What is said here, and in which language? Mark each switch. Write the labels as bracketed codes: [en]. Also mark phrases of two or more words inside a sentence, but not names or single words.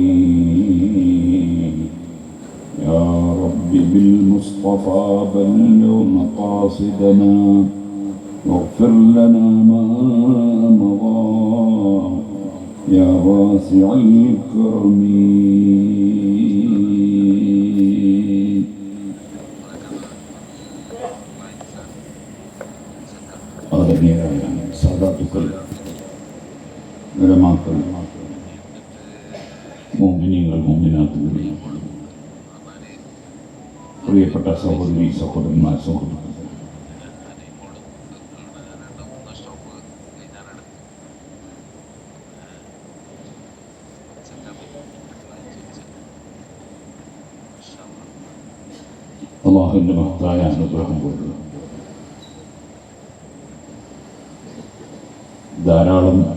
[ar] يا رب بالمصطفى بلغ مقاصدنا واغفر لنا ما مضى يا واسع الكرم [ml] ആദരണീയരായ സാദാത്തുക്കൾ ഉലമാക്കൾ മുഅ്മിനീങ്ങൾ മുഅ്മിനാത്തുകൾ പ്രിയപ്പെട്ട സഹോദരി സഹോദരന്മാർ സുഹൃത്തുക്കൾ അല്ലാഹുവിന്റെ മഹത്തായ അനുഗ്രഹം കൊണ്ട് ധാരാളം